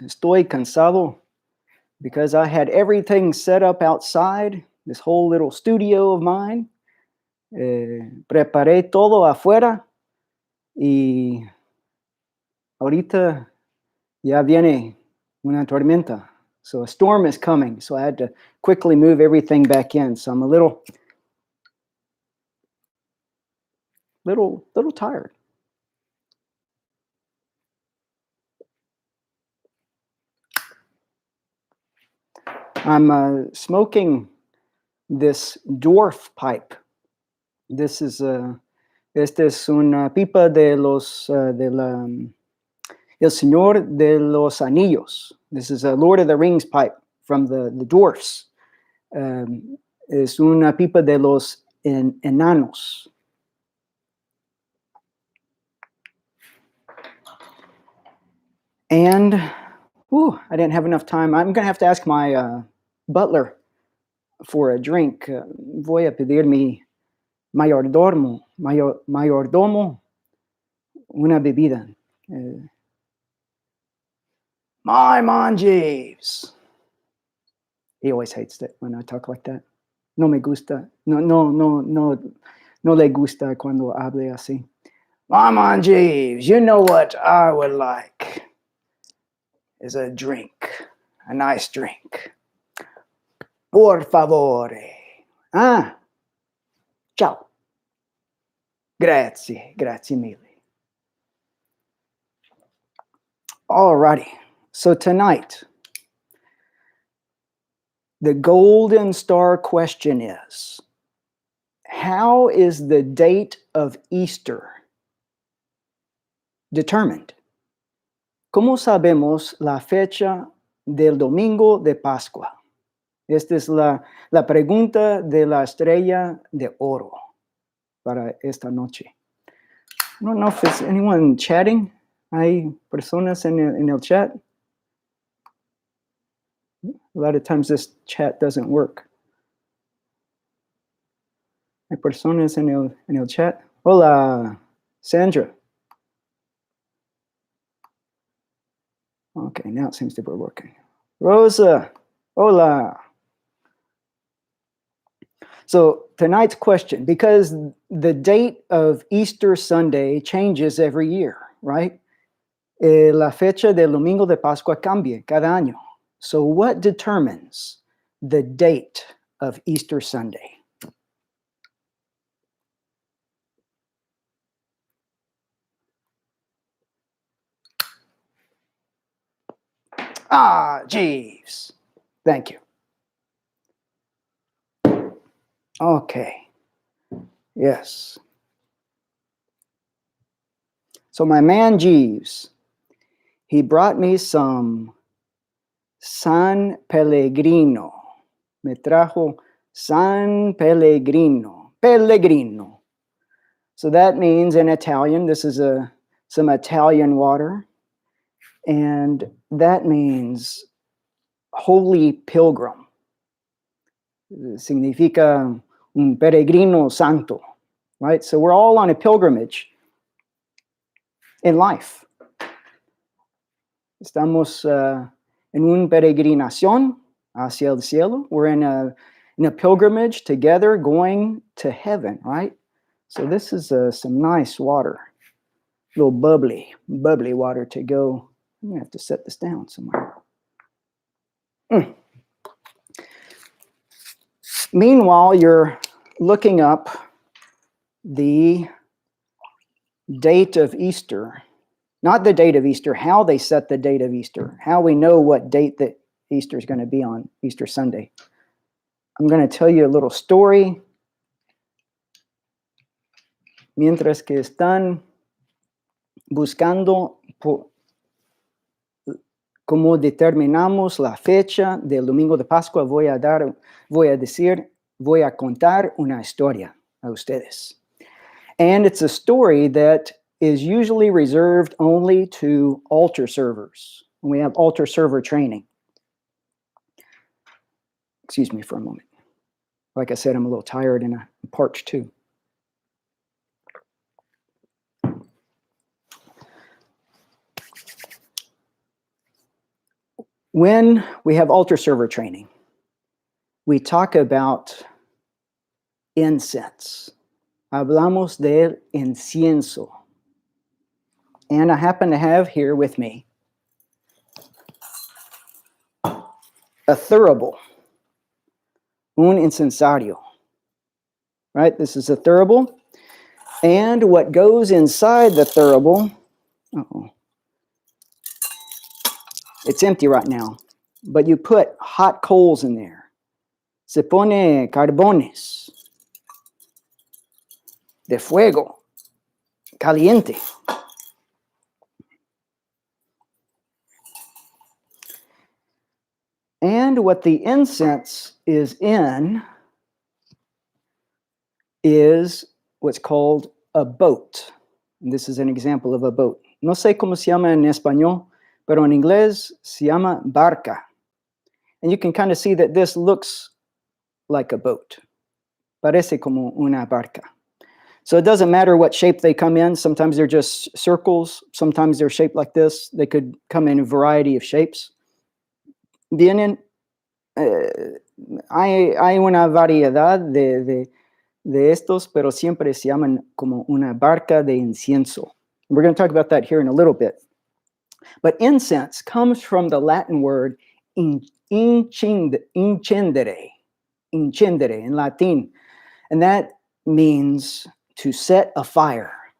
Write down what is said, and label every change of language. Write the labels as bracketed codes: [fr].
[es] Estoy cansado [en] because I had everything set up outside, this whole little studio of mine. [es] Preparé todo afuera y ahorita ya viene una tormenta. [en] So a storm is coming. So I had to quickly move everything back in. So I'm a little tired. I'm smoking this dwarf pipe. This is [es] Este es una pipa de los El Señor de los Anillos. [en] This is a Lord of the Rings pipe from the dwarfs. [es] Es una pipa de los enanos. [en] And I didn't have enough time. I'm going to have to ask my butler for a drink. [es] Voy a pedir mi mayordomo una bebida. [en] My man Jeeves. He always hates it when I talk like that. [es] No me gusta. No le gusta cuando hable así. [en] My man Jeeves, you know what I would like is a drink, a nice drink. [it] Por favore. Ciao. Grazie mille. [en] Alrighty. So tonight, the golden star question is, how is the date of Easter determined? [es] ¿Cómo sabemos la fecha del domingo de Pascua? Esta es la pregunta de la Estrella de Oro para esta noche. [en] I don't know if there's anyone chatting. [es] ¿Hay personas en el chat? [en] A lot of times this chat doesn't work. [es] ¿Hay personas en el chat? Hola, Sandra. [en] Okay, now it seems to be working. Rosa, hola. So tonight's question, because the date of Easter Sunday changes every year, right? [es] La fecha del domingo de Pascua cambia cada año. [en] So what determines the date of Easter Sunday? Jeeves. Thank you. Okay. Yes. So my man Jeeves, he brought me some San Pelligrino. Me trajo San Pelligrino. Pelligrino. So that means in Italian, this is some Italian water. And that means holy pilgrim. [es] Significa un peregrino santo, right? [en] So we're all on a pilgrimage in life. [es] Estamos en una peregrinación hacia el cielo. [en] We're in a pilgrimage together going to heaven, right? So this is some nice water, little bubbly water to go. I'm going to have to set this down somewhere. Meanwhile, you're looking up the date of Easter. Not the date of Easter, how they set the date of Easter, how we know what date that Easter is going to be on Easter Sunday. I'm going to tell you a little story. [es] Mientras que están buscando cómo determinamos la fecha del domingo de Pascua, voy a contar una historia a ustedes. [en] And it's a story that is usually reserved only to altar servers. We have altar server training. Excuse me for a moment. Like I said, I'm a little tired and I'm parched too. When we have altar server training, we talk about incense. [es] Hablamos del incienso. [en] And I happen to have here with me a thurible, un incensario. Right? This is a thurible. And what goes inside the thurible, it's empty right now, but you put hot coals in there. [es] Se pone carbones de fuego caliente. [en] And what the incense is in is what's called a boat. And this is an example of a boat. [es] No sé cómo se llama en español, pero en inglés se llama barca. [en] And you can kind of see that this looks like a boat. [es] Parece como una barca. [en] So it doesn't matter what shape they come in. Sometimes they're just circles. Sometimes they're shaped like this. They could come in a variety of shapes. [es] Vienen, hay una variedad de estos, pero siempre se llaman como una barca de incienso. [en] We're going to talk about that here in a little bit. But incense comes from the Latin word incendere in Latin. And that means to set a fire.